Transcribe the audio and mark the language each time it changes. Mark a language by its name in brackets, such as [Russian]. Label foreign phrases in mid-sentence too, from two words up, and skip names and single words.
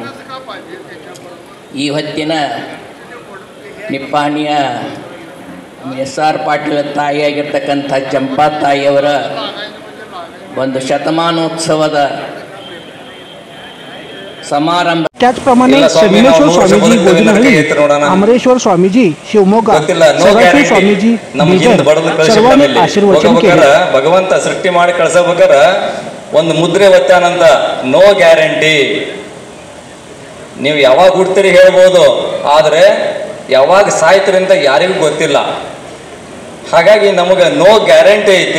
[Kannada] ಈ ಹೊತ್ತಿನ ನಿಪ್ಪಾಣಿಯ S.R. ಪಾಟೀಲ್ ತಾಯಿಯಾಗಿರ್ತಕ್ಕಂಥ ಚಂಪಾ ತಾಯಿಯವರ ಒಂದು ಶತಮಾನೋತ್ಸವದ ಸಮಾರಂಭ. [Marathi] त्याचप्रमाणे संगमेश्वर स्वामीजी गोविंदहಳ್ಳಿ, अमरेश्वर स्वामीजी शिवमोगा, सदाशिव स्वामीजी सर्वांनी आशीर्वचन केले. [Kannada] ಭಗವಂತ ಸೃಷ್ಟಿ ಮಾಡಿ ಕಳಿಸಬೇಕಾದ್ರೆ ಒಂದು ಮುದ್ರೆ ಒತ್ತಾನಂತ [English] no guarantee [Kannada] ನೀವು ಯಾವಾಗ ಹುಡ್ತೀರಿ ಹೇಳ್ಬೋದು, ಆದರೆ ಯಾವಾಗ ಸಾಯ್ತೀರಿ ಅಂತ ಯಾರಿಗೂ ಗೊತ್ತಿಲ್ಲ. ಹಾಗಾಗಿ ನಮಗೆ [English] no guarantee [Kannada] ಐತಿ.